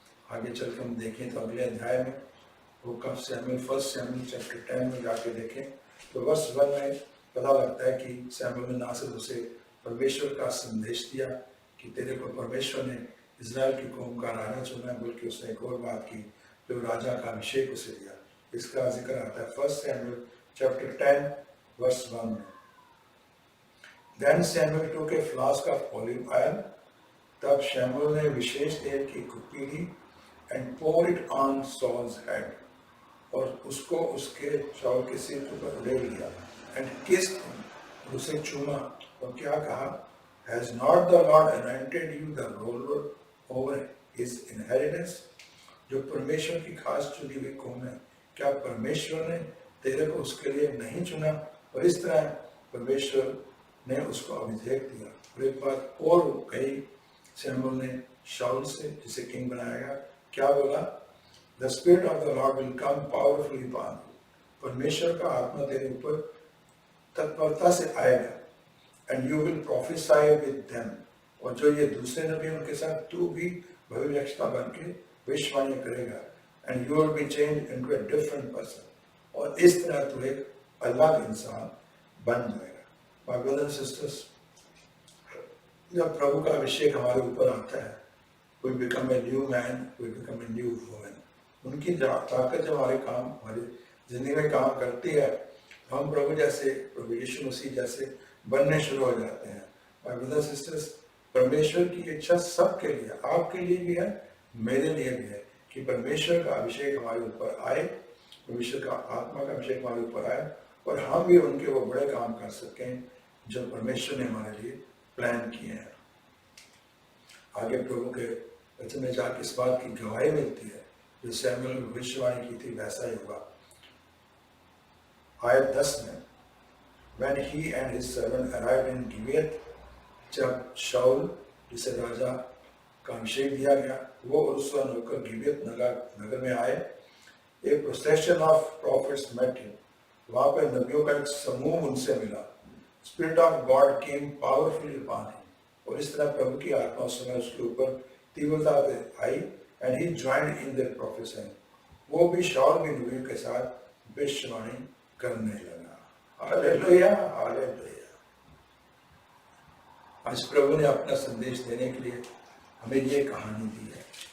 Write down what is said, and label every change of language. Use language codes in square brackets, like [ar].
[hi] आगे चल के हम देखें तो अगले अध्याय में, वो कब सैमुएल, फर्स्ट सैमुएल चैप्टर 10 में जाके देखें तो वर्ष 1 में पता लगता है कि सैमुएल ने ना सिर्फ उसे परमेश्वर का संदेश दिया कि तेरे को परमेश्वर ने इज़राइल की कौम का राजा चुना, बल्कि उसने एक और बात की, जो राजा का अभिषेक उसे दिया। इसका जिक्र आता है फर्स्ट सैमुएल [en] chapter 10 verse 1 में, Then Samuel took a flask of olive oil. [hi] तब शमूएल ने विशेष तेल की कुप्पी ली [en] and poured it on Saul's head. [hi] और उसको उसके शाऊल के सिर पर उड़े लिया [en] and kissed him. [hi] और उसे चूमा और क्या कहा? [en] Has not the Lord anointed you the ruler over his inheritance? [hi] जो परमेश्वर की खास चुनी हुई कौम है, क्या परमेश्वर ने तेरे को उसके लिए नहीं चुना? और इस तरह परमेश्वर ने उसको अभिषेक दिया। और एक बात और कही शमूएल ने शाऊल से, जिसे किंग बनाया गया, क्या बोला? [en] The spirit of the Lord will come powerfully upon you. [hi] परमेश्वर का आत्मा तेरे ऊपर तत्परता से आएगा [en] and you will prophesy with them. [hi] और जो ये दूसरे नबी उनके साथ तू भी भविष्यवक्ता बन के भविष्यवाणी करेगा [en] and you will be changed into a different person. [hi] और इस तरह तू एक अलग इंसान बन जाएगा। [en] My brothers and sisters, [hi] जब प्रभु का अभिषेक हमारे ऊपर आता है, [en] we become a new man, we become a new woman. [hi] उनकी ताकत जब हमारे हमारी जिंदगी में काम करती है, हम प्रभु जैसे, प्रभु यीशु मसीह जैसे बनने शुरू हो जाते हैं। [en] My brothers and sisters, [hi] परमेश्वर की इच्छा सबके लिए, आपके लिए भी है, मेरे लिए भी है कि परमेश्वर का अभिषेक हमारे ऊपर आए, परमेश्वर का आत्मा का अभिषेक हमारे ऊपर आए और हम भी उनके वो बड़े काम कर सकें जो परमेश्वर ने हमारे लिए प्लान किए हैं। आगे प्रभु के वचन में जाकर इस बात की गवाही मिलती है जो शमूएल ने भविष्यवाणी की थी, वैसा ही हुआ। आयत 10 में, [en] When he and his servant arrived in Gibeath, [hi] जब शाऊल जिसे राजा का अभिषेक दिया गया, वो और उसका नौकर गिबेत नगर में आए, [en] a procession of prophets met him. [hi] वहाँ पर नबियों का एक समूह उनसे मिला। [en] Spirit of God came powerfully upon him. [hi] और इस तरह प्रभु की आत्मा उस समय उसके ऊपर तीव्रता से आई [en] and he joined in their prophesying. [hi] वो भी शाऊल भी नबियों के साथ भविष्यवाणी करने लगा। Hallelujah, hallelujah. आज प्रभु ने अपना संदेश देने के लिए हमें ये कहानी दी है।